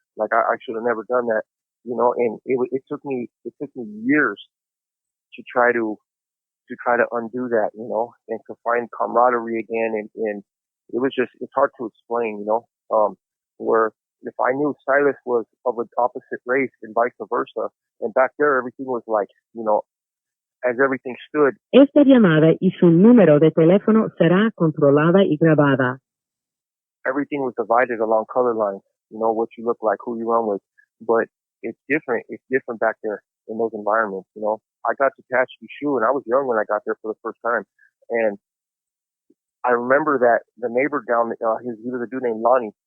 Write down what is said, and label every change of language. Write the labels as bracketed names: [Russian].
[English] Like I should have never done that, you know. And it took me years to try to undo that, you know, and to find camaraderie again. And it was just, it's hard to explain, you know, where if I knew Silas was of an opposite race and vice versa, and back there everything was like, you know, as everything stood. [Spanish] Esta llamada y su número de teléfono será controlada y grabada. [English] Everything was divided along color lines, you know, what you look like, who you run with. But it's different. It's different back there in those environments, you know. I got to Tachi Shoe, and I was young when I got there for the first time. And I remember that the neighbor down, he was a dude named Lonnie.